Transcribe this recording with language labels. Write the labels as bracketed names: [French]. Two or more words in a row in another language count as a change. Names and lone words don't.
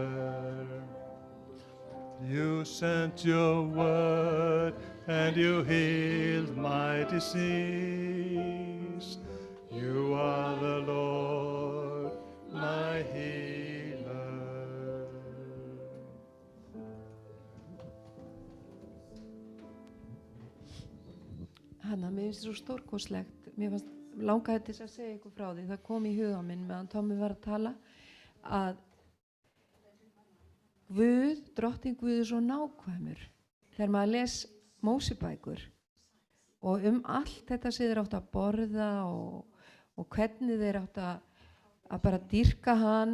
[English] You sent your word and you healed my disease. You are the Lord my healer. [Icelandic] Hanna, mér finnst svo stórkostlegt. Mér fannst langaði til að segja ykkur frá því. Það kom í huga minn meðan Tommi var að tala að Guð, drottinn Guð er svo nákvæmur þegar maður les Mósebækur og allt þetta sem þeir áttu að borða og hvernig þeir áttu að bara dýrka hann.